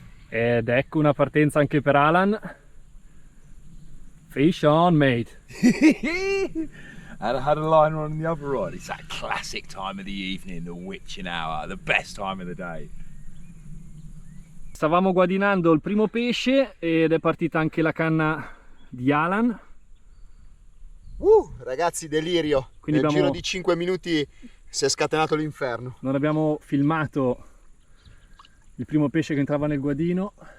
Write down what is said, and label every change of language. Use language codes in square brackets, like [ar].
[it] Ed ecco una partenza anche per Alan. [en] Fish on, mate. And I had a liner on the other rod. It's that classic time of the evening, the witching hour, the best time of the day. [it] Stavamo guadinando il primo pesce ed è partita anche la canna di Alan. Ragazzi, delirio. Quindi Nel abbiamo- giro di 5 minuti si è scatenato l'inferno. Non abbiamo filmato il primo pesce che entrava nel guadino.